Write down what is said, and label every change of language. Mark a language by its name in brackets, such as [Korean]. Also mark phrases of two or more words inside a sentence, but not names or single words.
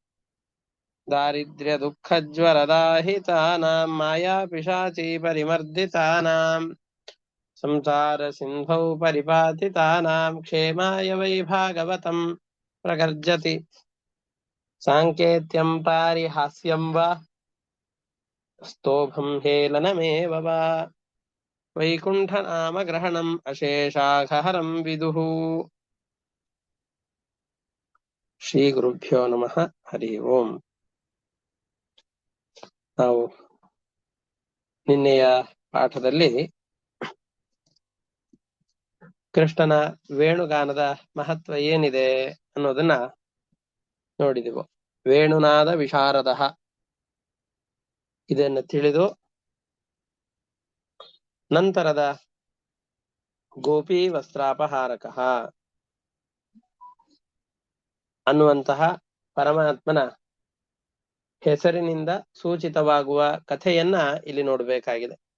[Sanskrit] दारिद्र्यदुःखज्वरदाहितानां मायापिशाचीपरिमर्दितानां संसारसिन्धौ परिपातितानां क्षेमाय वै भागवतं प्रगर्जति साङ्केत्यं पारिहास्यं वा स्तोभं हेलनमेव वा वैकुण्ठनामग्रहणम् अशेषाघहरं विदुः ಶ್ರೀಗುರುಭ್ಯೋ ನಮಃ. ಹರಿ ಓಂ. [Kannada] ನಾವು ನಿನ್ನೆಯ ಪಾಠದಲ್ಲಿ ಕೃಷ್ಣನ ವೇಣುಗಾನದ ಮಹತ್ವ ಏನಿದೆ ಅನ್ನೋದನ್ನ ನೋಡಿದೆವು. ವೇಣುನಾದ ವಿಶಾರದ ಇದನ್ನು ತಿಳಿದು ನಂತರದ ಗೋಪಿ ವಸ್ತ್ರಾಪಹಾರಕ ಅನ್ನುವಂತಹ ಪರಮಾತ್ಮನ ಹೆಸರಿನಿಂದ ಸೂಚಿತವಾಗುವ ಕಥೆಯನ್ನ ಇಲ್ಲಿ ನೋಡಬೇಕಾಗಿದೆ.